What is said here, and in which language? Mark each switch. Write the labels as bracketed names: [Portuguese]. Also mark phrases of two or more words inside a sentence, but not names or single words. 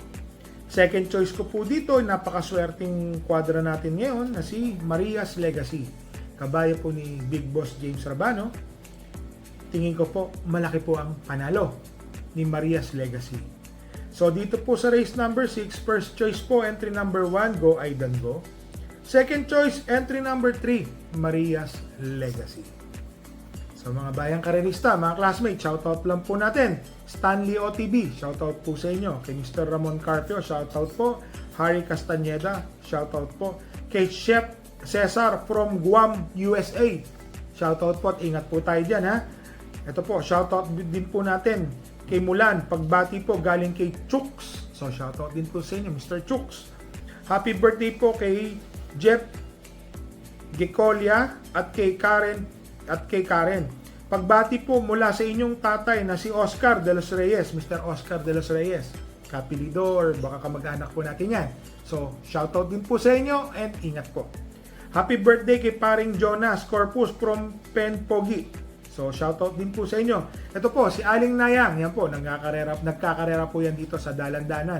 [English] Second choice [Filipino] ko po dito, napakaswerteng kwadra natin ngayon na si Maria's Legacy. Kabayo po ni Big Boss James Rabano. Tingin ko po, malaki po ang panalo ni Maria's Legacy. So dito po sa [English] race number 6, first choice [Filipino] po, [English] entry number 1, [Filipino] Go Aidan Go. [English] Second choice, entry number 3, [Filipino] Maria's Legacy. So mga bayang karerista, mga classmates, shoutout lang po natin. Stanley OTB, shoutout po sa inyo. Kay Mr. Ramon Carpio, shoutout po. Harry Castañeda, shoutout po. Kay Chef Cesar from Guam, USA, shoutout po at ingat po tayo dyan ha. Ito po, shoutout din po natin kay Mulan, pagbati po galing kay Chooks. So shoutout din po sa inyo, Mr. Chooks. [English] Happy birthday [Filipino] po kay Jeff Gecolia at kay Karen. Pagbati po mula sa inyong tatay na si Oscar de los Reyes, Mr. Oscar de los Reyes. Kapilido or baka kamag-anak po natin yan. So shoutout din po sa inyo and ingat po. [English] Happy birthday [Filipino] kay paring Jonas Corpus from Penpogi. So, shoutout din po sa inyo. Ito po, si Aling Nayang. Yan po, nagkakarera po yan dito sa Dalandanan.